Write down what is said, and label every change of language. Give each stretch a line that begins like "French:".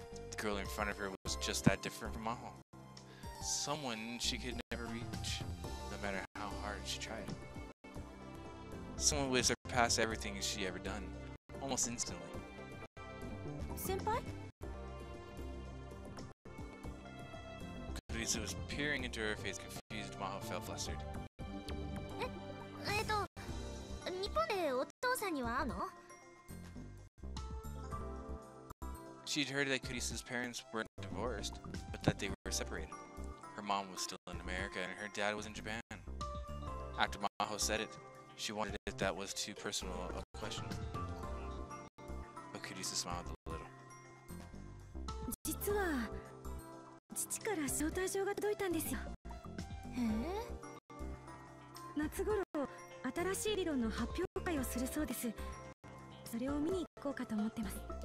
English: The girl in front of her was just that different from Maho. Someone she could never reach, no matter how hard she tried. Someone would surpass everything she ever done, almost instantly. Senpai? Kurisu was peering into her face, confused. Maho felt flustered.
Japanese: 日本でお父さんには会うの？
English: She'd heard that Kurisu's parents weren't divorced, but that they were separated. Her mom was still in America and her dad was in Japan. After Maho said it, she wondered if that was too personal a question. But Kurisu smiled a little.
Japanese: 実は父から招待状が届いたんですよ。夏頃新しい理論の発表会をするそうです。それを見に行こうかと思ってます。